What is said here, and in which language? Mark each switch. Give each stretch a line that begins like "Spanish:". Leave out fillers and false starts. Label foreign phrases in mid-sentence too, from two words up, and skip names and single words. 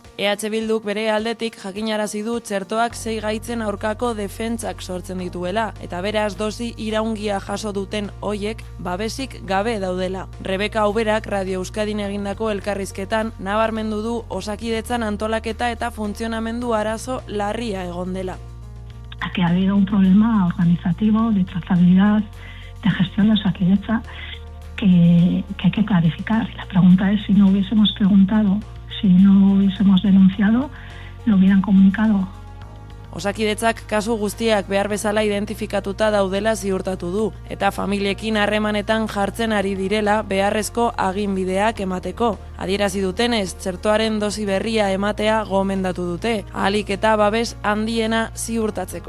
Basque: EH Bilduk bere aldetik jakinarazi du txertoak 6 gaitzen aurkako defentsak sortzen dituela, eta beraz dosi iraungia jaso duten hoiek babesik gabe daudela. Rebeka Auberak Radio Euskadin egindako elkarrizketan nabarmendu du Osakidetzan antolaketa eta funtzionamendu arazo larria egon dela.
Spanish: Aquí ha habido un problema organizativo, de trazabilidad, de gestión de Osakidetza que hay que clarificar. La pregunta es si no hubiésemos preguntado, si no hubiésemos denunciado, lo hubieran comunicado.
Basque: Osakidetzak kasu guztiak behar bezala identifikatuta daudela ziurtatu du, eta familiekin harremanetan jartzen ari direla beharrezko aginbideak emateko. Adierazi dutenez, txertoaren dosi berria ematea gomendatu dute, ahalik eta babes handiena ziurtatzeko.